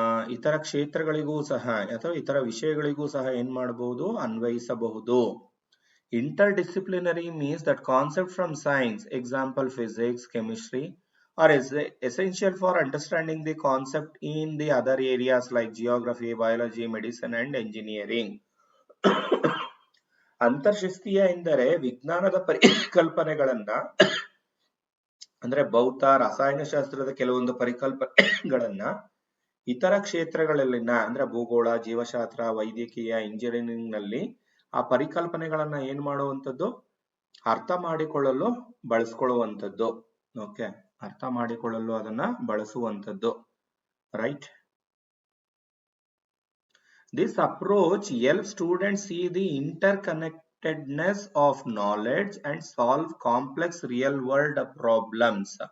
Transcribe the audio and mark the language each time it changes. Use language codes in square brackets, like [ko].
[kn] ಇತರ ಕ್ಷೇತ್ರಗಳಿಗೂ ಸಹ ಅಥವಾ ಇತರ ವಿಷಯಗಳಿಗೂ ಸಹ ಏನ್ ಮಾಡಬಹುದು, ಅನ್ವಯಿಸಬಹುದು. [en] Interdisciplinary means that concept from science, example physics, chemistry, are essential for understanding the concept in the other areas like geography, biology, medicine and engineering. [kn] ಅಂತರ್ಶಿಸ್ತೀಯ ಎಂದರೆ ವಿಜ್ಞಾನದ ಪರಿಕಲ್ಪನೆಗಳನ್ನ ಅಂದ್ರೆ ಭೌತ ರಸಾಯನಶಾಸ್ತ್ರದ ಕೆಲವೊಂದು ಪರಿಕಲ್ಪನೆಗಳನ್ನ ಇತರ ಕ್ಷೇತ್ರಗಳಲ್ಲಿನ ಅಂದ್ರೆ ಭೂಗೋಳ, ಜೀವಶಾಸ್ತ್ರ, ವೈದ್ಯಕೀಯ, ಇಂಜಿನಿಯರಿಂಗ್ ನಲ್ಲಿ ಆ ಪರಿಕಲ್ಪನೆಗಳನ್ನ ಏನ್ ಮಾಡುವಂಥದ್ದು, ಅರ್ಥ ಮಾಡಿಕೊಳ್ಳಲು ಬಳಸ್ಕೊಳ್ಳುವಂಥದ್ದು. ಓಕೆ, ಅರ್ಥ ಮಾಡಿಕೊಳ್ಳಲು ಅದನ್ನ ಬಳಸುವಂಥದ್ದು. [en] Right. This approach helps students see the interconnectedness of knowledge and solve complex real world problems.